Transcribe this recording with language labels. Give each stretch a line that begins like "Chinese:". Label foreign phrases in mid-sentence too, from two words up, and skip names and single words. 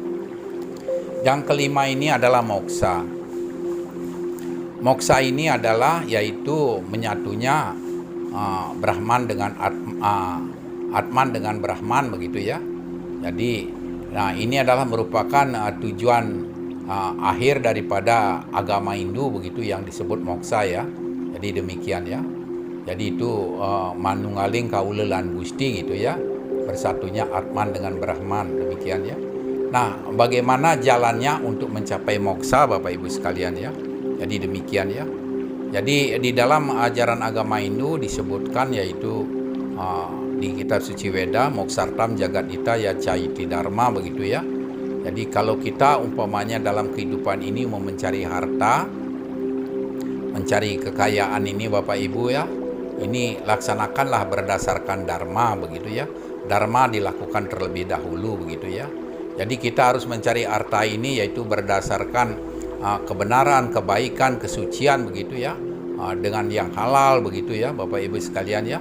Indonesian: Yang kelima ini adalah moksa. Moksa ini adalah yaitu menyatunya Brahman dengan Atman dengan Brahman begitu ya. Jadi nah ini adalah merupakan tujuan akhir daripada agama Hindu begitu yang disebut moksa ya. Jadi demikian ya. Jadi itu
Javanese: manunggaling kaula lan Gusti
Indonesian: gitu ya. Bersatunya Atman dengan Brahman demikian ya. Nah, bagaimana jalannya untuk mencapai moksa Bapak Ibu sekalian ya. Jadi demikian ya. Jadi di dalam ajaran agama Hindu disebutkan yaitu di kitab suci Weda,
Sanskrit: moksartam jagadita ya caiti dharma
Indonesian: begitu ya. Jadi kalau kita umpamanya dalam kehidupan ini mau mencari harta, mencari kekayaan ini Bapak Ibu ya, ini laksanakanlah berdasarkan dharma begitu ya. Dharma dilakukan terlebih dahulu begitu ya. Jadi kita harus mencari harta ini yaitu berdasarkan kebenaran, kebaikan, kesucian begitu ya, dengan yang halal begitu ya Bapak Ibu sekalian ya.